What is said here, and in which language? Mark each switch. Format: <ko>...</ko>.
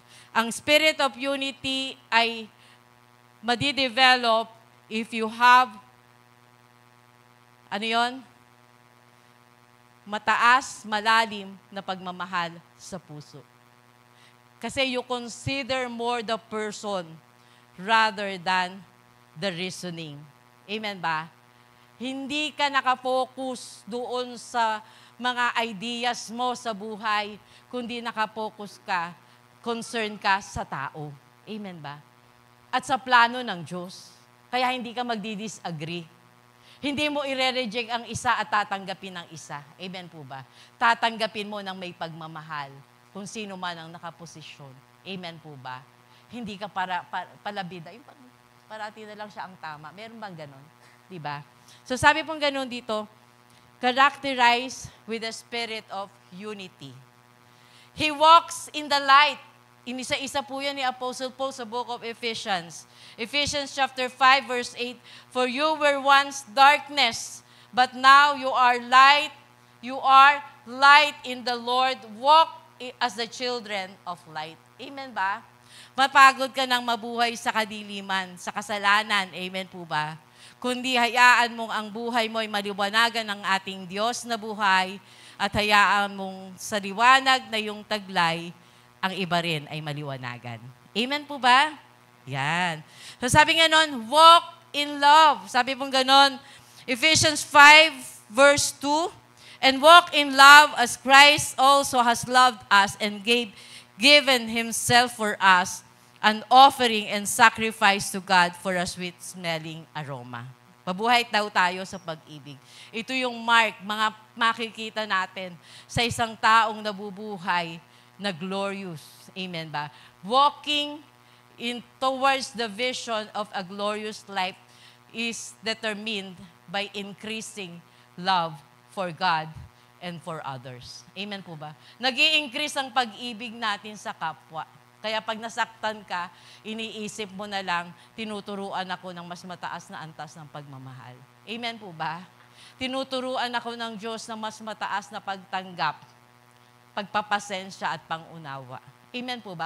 <tl>Ang spirit of unity ay madidevelop</tl> <en>if you have,</en> <tl>mataas, malalim na pagmamahal sa puso. Kasi you consider more the person rather than the reasoning. Amen ba? Hindi ka nakafocus doon sa mga ideas mo sa buhay, kundi nakafocus ka, concern ka sa tao. Amen ba? At sa plano ng Diyos. Kaya hindi ka magdi-disagree. Hindi mo i-reject ang isa at tatanggapin ang isa. Amen po ba? Tatanggapin mo ng may pagmamahal kung sino man ang nakaposisyon. Amen po ba? Hindi ka palabida. Yung parati na lang siya ang tama. Meron bang ganon? Diba? So sabi pong ganon dito,</tl> <en>characterized with the spirit of unity. He walks in the light.</en> <tl>Inisa-isa po yan ni Apostle Paul sa Book of Ephesians.</tl> <en>Ephesians chapter 5 verse 8, for you were once darkness, but now you are light. You are light in the Lord. Walk as the children of light.</en> <tl>Amen ba? Mapagod ka ng mabuhay sa kadiliman, sa kasalanan. Amen po ba? Kundi hayaan mong ang buhay mo ay maliwanagan ng ating Diyos na buhay at hayaan mong sa liwanag na yung taglay, ang iba rin ay maliwanagan. Amen po ba? Yan. So sabi nga nun,</tl> <en>walk in love.</en> <tl>Sabi pong ganon, Ephesians 5</tl> <en>verse 2, and walk in love as Christ also has loved us and given himself for us, an offering and sacrifice to God for a sweet-smelling aroma.</en> <tl>Mabuhay daw tayo sa pag-ibig. Ito yung mark, mga makikita natin sa isang taong nabubuhay na glorious. Amen ba?</tl> <en>Walking towards the vision of a glorious life is determined by increasing love for God and for others.</en> <tl>Amen po ba? Nag-i-increase ang pag-ibig natin sa kapwa. Kaya pag nasaktan ka, iniisip mo na lang, tinuturuan ako ng mas mataas na antas ng pagmamahal. Amen po ba? Tinuturuan ako ng Diyos ng mas mataas na pagtanggap, pagpapasensya at pangunawa. Amen po ba?</tl>